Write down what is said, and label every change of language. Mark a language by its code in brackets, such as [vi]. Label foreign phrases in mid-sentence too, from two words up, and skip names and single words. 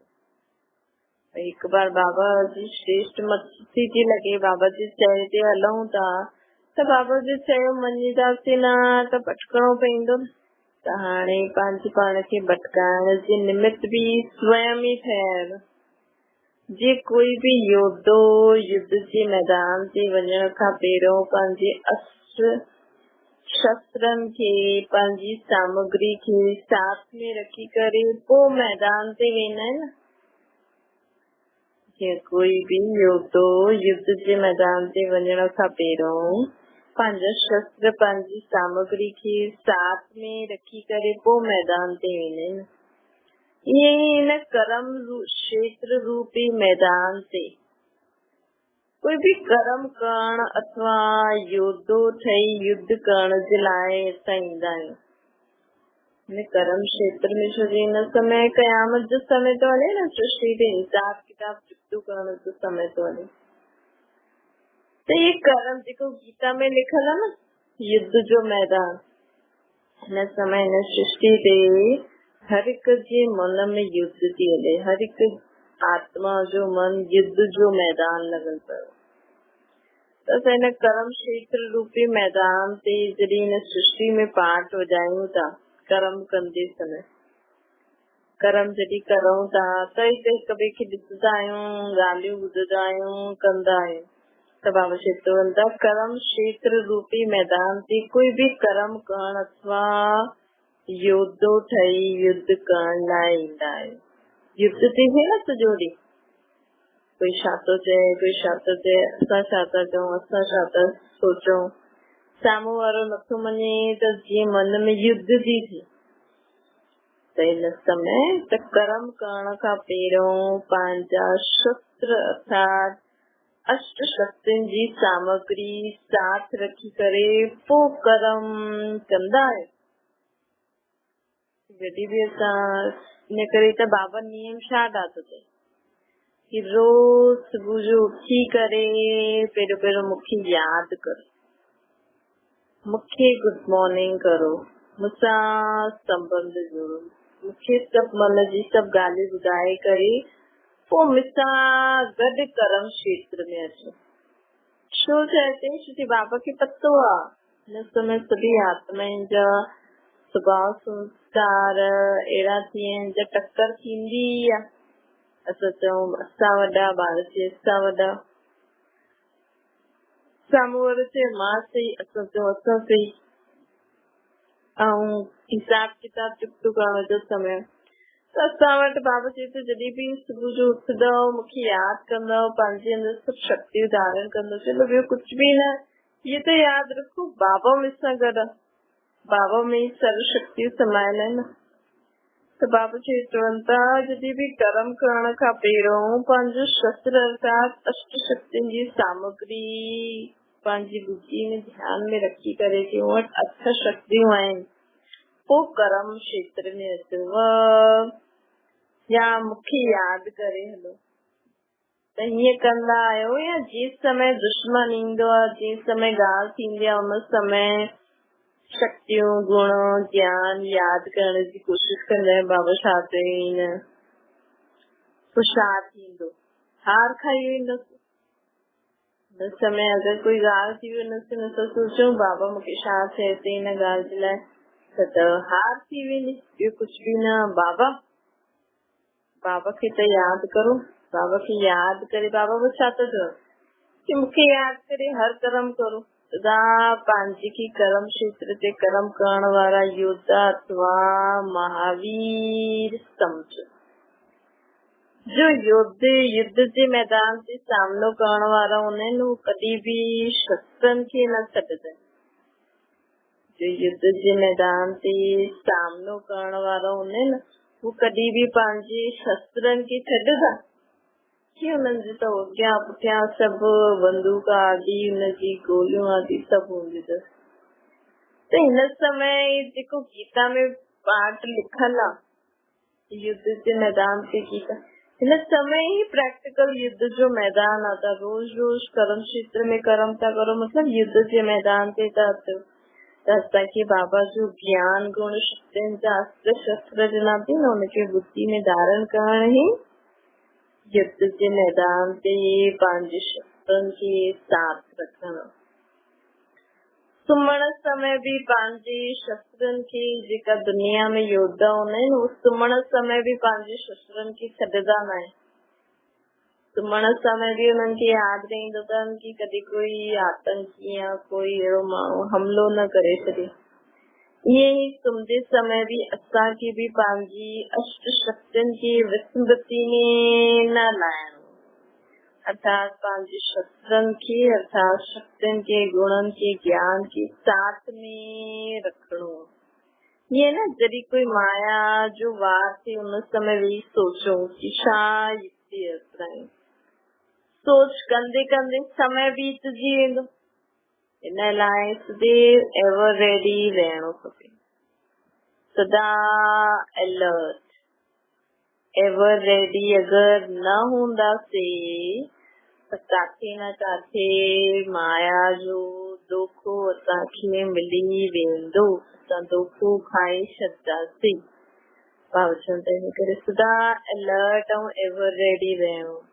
[sd] हिकु बार बाबा जी श्रेष्ठ मस्ती थी लॻे, बाबा जी चए ते हलूं था त बाबा जी चयो मञीदासीं न त भटकणो पवंदो न। त हाणे पंहिंजे पाण खे भटकाइण जे निमित्त बि स्वयं ई ठहियल। जे कोई भी योद्धो युद्ध जे मैदान ते वञण खां पहिरियों पंहिंजे अस्त्र शस्त्रनि खे, पंहिंजी सामग्री खे साथ में रखी करे पोइ मैदान ते वेंदा आहिनि। जे कोई भी योद्धो युद्ध जे मैदान ते वञण खां पहिरियों पंहिंजा शस्त्र, पंहिंजी सामग्री खे साथ में रखी करे पोइ मैदान ते वेंदा आहिनि। ये इन कर्म क्षेत्र रूपी मैदान से कोई भी कर्म करण अथवा योद्धो ठही युद्ध करण जे लाइ असां ईंदा आहियूं। हिन कर्म क्षेत्र में छो हिन समय क़यामत जो समय थो हले न, सृष्टि ते हिसाब किताब चुकतो करण जो समय थो हले। त ये कर्म जेको गीता में लिखल आहे न, युद्ध जो मैदान हिन समय हिन सृष्टि ते हर एक जे मन में युद्ध थी हले, हर एक आत्मा जो मन युद्ध जो मैदान लगल पियो। त हिन कर्म क्षेत्र रूपी मैदान ते जॾहिं हिन सृष्टि में पार्ट हो जायूं था कर्म कंदे समय, कर्म जॾहिं करूं था त हिते हिक ॿिए खे ॾिसंदा आहियूं, ॻाल्हियूं ॿुधंदा आहियूं, कंदा आहियूं। त बाबा चेतवन था कर्म क्षेत्र रूपी मैदान ते कोई भी कर्म करण अथवा योद्धो ठही युद्ध करण लाइ ईंदा आहियूं। युद्ध ते है न सॼो कोई छा थो चए, कोई छा थो चए, असां छा था चऊं, असां छा था सोचूं, साम्हूं वारो नथो मञे त जीअं मन में युद्ध थी थिए। त हिन समय त कर्म करण खां पहिरियों पंहिंजा शस्त्र अर्थात अष्ट शक्तियुनि जी सामग्री साथ रखी करे पोइ कर्म कंदा आहियूं। जॾहिं बि असां इन करे त बाबा नियम छा ठातो अथई कि रोज सुबुह जो उथी करे पहिरियों मूंखे यादि करो, मूंखे [en] good morning [sd] करो, मूंसां संबंध जोड़ो, मूंखे सभु मन जी सभु ॻाल्हियूं ॿुधाए करे पोइ मूंसां गॾु कर्म क्षेत्र में अचो। छो चए थी बाबा खे पतो आहे हिन समय सभी आत्माउनि जा स्वभाव संस्कार अहिड़ा थी आहिनि जो टक्कर थींदी आहे। असां चऊं असां वॾा, ॿार चए असां वॾा, साम्हूं वारो चए मां सही, असां चऊं असां सही। ऐं हिसाब किताब चुकतो करण जो समय त असां वटि बाबा चए थो जॾहिं बि सुबुह जो उथंदव मूंखे यादि कंदव, पंहिंजे अंदर सभु शक्तियूं धारण कंदव, चलो ॿियो कुझु बि न, इहो त यादि रखो बाबा मूंसां गॾु आहे, बाबा में ई सर्व शक्तियूं समायल आहिनि। त बाबा चए चवनि था जॾहिं बि कर्म करण खां पहिरियों पंहिंजो शस्त्र अर्थात अष्ट शक्तियुनि जी सामग्री पंहिंजी बुद्धि में ध्यान में रखी करे कि वटि अठ शक्तियूं आहिनि, पोइ कर्म क्षेत्र में अचो या मूंखे यादि करे हलो। त हीअं कंदा आहियो या [hi] जिस समय [sd] दुश्मन ईंदो आहे, [hi] जिस समय [sd] ॻाल्हि थींदी आहे उन समय शक्तियूं गुण ज्ञान यादि करण जी कोशिशि कंदा आहियूं। बाबा छा चई तो छा थींदो, हार खाई वेंदसि। हिन समय अगरि कोई ॻाल्हि थी वेंदसि न त सोचूं बाबा मूंखे छा चए थी हिन ॻाल्हि जे लाइ, त हार थी वेंदी, ॿियो कुझु बि न। बाबा खे त यादि करो, बाबा खे यादि करे बाबा बि छा था चवनि कि मूंखे यादि करे हर कर्म करो। सदा पंहिंजे खे कर्म क्षेत्र ते कर्म करण वारा योद्धा अथवा महावीर समझो। जो योद्धे युद्ध जे मैदान ते सामनो करण वारा हूंदा आहिनि उहे कॾहिं बि शस्त्रनि खे न छॾंदा। जो युद्ध जे मैदान ते सामनो करण वारा हूंदा आहिनि वो कॾहिं बि पंहिंजे शस्त्रनि खे छॾंदा कि हुननि जी त अॻियां पुठियां सभु बंदूक आदि हुनजी गोलियूं आदि सभु हूंदी अथसि। त हिन समय जेको गीता में पाठ लिखल आहे युद्ध जे मैदान ते गीता, हिन समय ही प्रैक्टिकल युद्ध जो मैदान आता। रोज रोज कर्म क्षेत्र में कर्म था करो मतलब युद्ध जे मैदान ते था अचो। ताकि बाबा जो ज्ञान गुण शक्तियुनि जा अस्त्र शस्त्र ॾिना थी न उनखे बुद्धि में धारण करण ही युद्ध जे मैदान ते पंहिंजे शस्त्रनि खे साथ रखणु। सुम्हण समय भी पंहिंजे शस्त्रनि खे, जेका दुनिया में योद्धा हूंदा आहिनि उहे सुम्हण समय भी पंहिंजे शस्त्रनि खे छॾंदा न आहिनि। सुम्हण समय भी उन्हनि खे यादि रहंदो अथनि कि कॾहिं कोई आतंकी या कोई अहिड़ो माण्हू हमलो न करे छॾे। ईअं ई सुम्हंदे समय भी असांखे भी पंहिंजी अष्ट शक्तियुनि खे विस्मृति में न लाहिणो, अर्थात पंहिंजे शस्त्रनि खे अर्थात शक्तियुनि के गुणनि के ज्ञान के साथ में रखणो। ये न जॾहिं कोई माया जो वार थे उन समय भी सोचो कि छा युक्ति असांजी, सोच कंदे कंदे समय बीतजी वेंदो। इन लाइ सदैव [en] ever ready [sd] रहणो खपे, [en] सदा alert ever ready. [sd] अगर न हूंदासीं त काथे न काथे माया जो दोखो असांखे मिली वेंदो, असां दोखो खाई छॾंदासीं। बाबा चवनि था हिन करे सदा अलर्ट ऐं [en] ever ready [sd] रहूं।